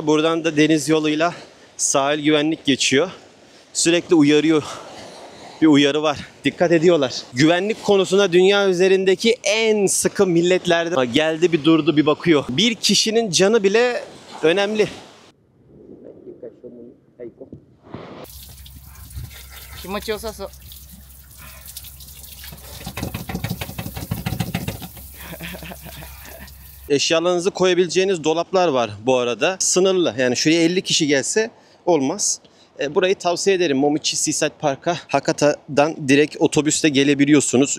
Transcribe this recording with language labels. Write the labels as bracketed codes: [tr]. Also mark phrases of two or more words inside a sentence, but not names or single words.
[tr] Buradan da deniz yoluyla sahil güvenlik geçiyor. Sürekli uyarıyor bir uyarı var. Dikkat ediyorlar. Güvenlik konusunda dünya üzerindeki en sıkı milletlerden. Geldi bir durdu bir bakıyor. Bir kişinin canı bile önemli. [ja] 気持ちよさそう。 [tr] Eşyalarınızı koyabileceğiniz dolaplar var bu arada. Sınırlı. Yani şuraya 50 kişi gelse olmaz. Burayı tavsiye ederim. Momichi Seaside Park'a Hakata'dan direkt otobüste gelebiliyorsunuz.